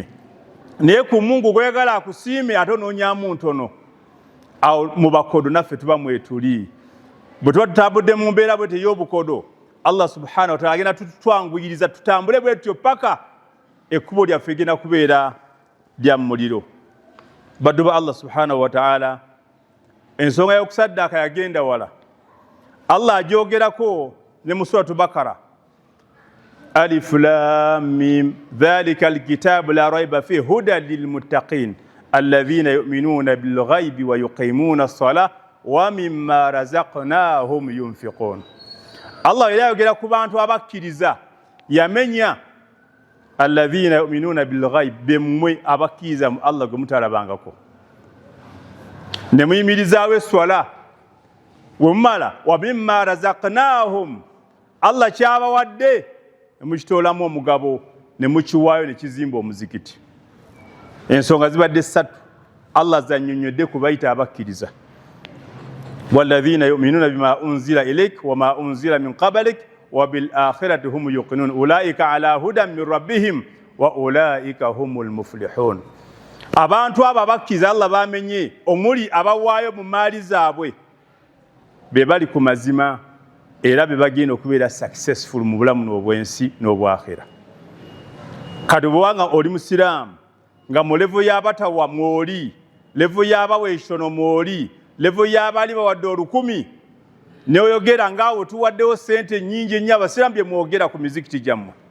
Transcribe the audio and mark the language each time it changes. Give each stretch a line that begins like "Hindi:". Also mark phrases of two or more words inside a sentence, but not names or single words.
Ganda: Naye ku Mungu gweyagala akusiime ate onoonyamu ntono. Awo mu bakodo naffe tuba mwetuli. Bwe tuba tutambudde mu mbeera bwe ey'obukodo,
Arabic: الله سبحانه وتعالى
Ganda: agenda tutwanguyiriza tutambule bwe tutyo paka ekkubo lyaffe egenda kubeera lya mu muliro. Baddu ba
Arabic: الله سبحانه وتعالى,
Ganda: ensonga y'okusaddaaka yagenda wala. Allah agyogerako ne mu suratu Bakara,
Arabic: الم ذلك الكتاب لا ريب فيه هدى للمتقين الذين يؤمنون بالغيب ويقيمون الصلاة ومما رزقناهم ينفقون.
Ganda: Allah era ayogera ku bantu abakkiriza, yamenya
Arabic: الذين يؤمنون بالغيب,
Ganda: bemmwe abakkiriza mu Allah gwe mutalabangako, ne muyimirizaawo esswala. Wemumala
Arabic: ومما رزقناهم,
Ganda: Allah kyabawadde ne mukitoolamu omugabo ne mukiwaayo ne kizimba omuzikiti. Ensonga zibadde 3 Allah zannyonnyodde ku bayita abakkiriza.
Arabic: والذين يؤمنون بما أنزل إليك وما أنزل من قبلك وبالآخرة هم يوقنون أولئك على هدى من ربهم وأولئك هم المفلحون.
Ganda: Abantu abo abakkiriza Allah bamenye, omuli abawaayo mu maali zaabwe, be bali ku mazima era be bagenda okubeera successful mu bulamu n'obwensi n'obwakhera. Kati bw'obanga oli musiraamu nga mu levo y'abatawa mwoli, levo y'abawa ekitono mwoli, levo y'abaali bawadde 1000, neoyogera ngaawo tuwaddewo sente nnyingi ennyo, abasiraamu bye mwogera ku mizikiti gyammwe.